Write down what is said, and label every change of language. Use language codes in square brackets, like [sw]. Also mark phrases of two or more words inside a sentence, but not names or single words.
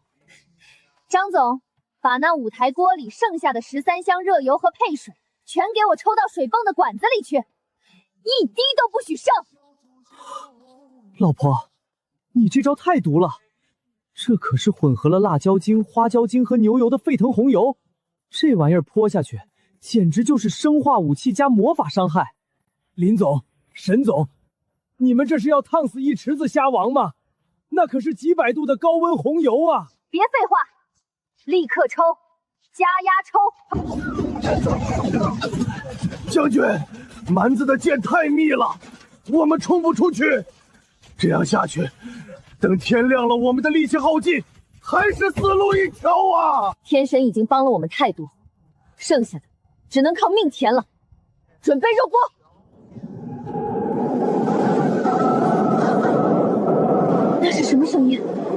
[zh] 張總，把那5台鍋裡剩下的13箱熱油和配水全給我抽到水泵的管子裡去，一滴都不許剩！老婆，你這招太毒了，這可是混合了辣椒精、花椒精和牛油的沸騰紅油，這玩意兒潑下去，簡直就是生化武器加魔法傷害。林總、沈總，你們這是要燙死一池子蝦王嗎？那可是幾百度的高溫紅油啊！別廢話，立刻抽，加壓抽！將軍，蠻子的箭太密了，我們衝不出去。這樣下去，等天亮了，我們的力氣耗盡，還是死路一條啊！天神已經幫了我們太多，剩下的只能靠命填了。準備肉鍋。那是什麼聲音？